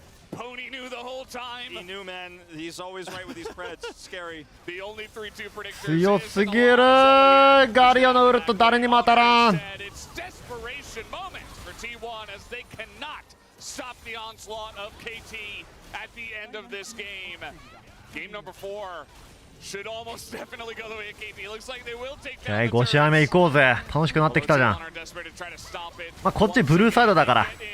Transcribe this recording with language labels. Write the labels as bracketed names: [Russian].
[English] Pony knew the whole time. He knew, man. He's always right with these preds. It's scary. The only 3-2 predictors. [Japanese] 強すぎる。ガリオのウルト誰にも当たらん。 [English] It's desperation moment for T1 as they cannot stop the onslaught of KT at the end of this game. Game number 4 should almost definitely go the way of KT. Looks like they will take down. [Japanese] 5試合目行こうぜ。楽しくなってきたじゃん。まあこっちブルーサイドだから。